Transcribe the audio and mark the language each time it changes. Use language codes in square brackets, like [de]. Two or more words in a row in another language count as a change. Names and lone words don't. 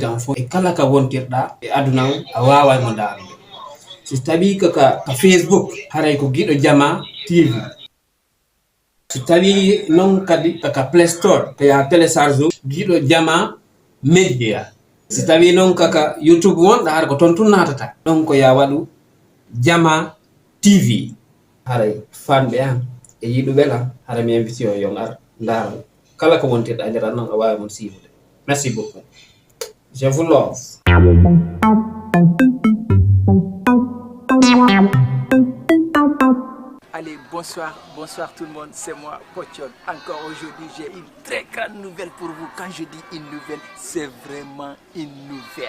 [ff] on fof e kala ka wontirɗa e aduna o a wawaymo ndaarude so tawi ka Facebook haray ko Giɗo Jama TV so tawi noon kadi kaka Play Store ko ya télécharge Giɗo Jama Media so tawi noon kaka YouTube wonɗa hara ko toon tun natata ɗon ko ya waɗu Jama TV haray fanɓe am e yiɗuɓe am hara mi invité o yo ngar ndaara kala ko wontirɗa e nder noon a wawi mon siiwude. [fr] Merci beaucoup, je vous [en] love. [fr] Allez, bonsoir tout le monde, c'est moi, Pochon. Encore aujourd'hui, j'ai une très grande nouvelle pour vous. Quand je dis une nouvelle, c'est vraiment une nouvelle.